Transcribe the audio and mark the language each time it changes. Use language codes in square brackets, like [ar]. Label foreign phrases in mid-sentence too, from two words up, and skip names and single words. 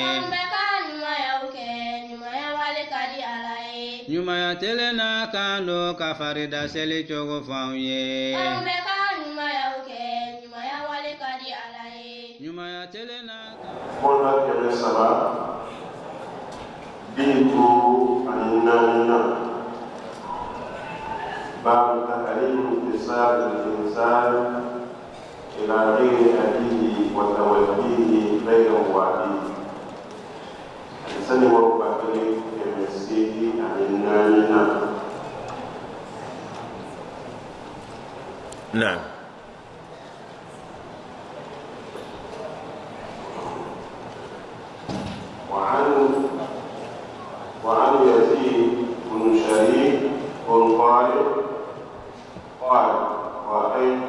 [bm] An bɛ ka ɲumanyaw kɛ ɲumanya wale ka di Ala ye. Ɲumanya telen na kan do ka farida seli cogo f'anw ye. An bɛ ka ɲumanyaw kɛ ɲumanya wale ka di Ala ye. Ɲumanya telen na Mɔna kɛmɛ saba bintu ani naani na [ar] باب تحريم انتساب الإنسان إلى غير أبيه وتوليه غير واليه. [bm] Sani wa bakari kɛmɛ seegin ani naani na. [ar] نعم. وعن يزيد بن شريك بن طالب قال رأيت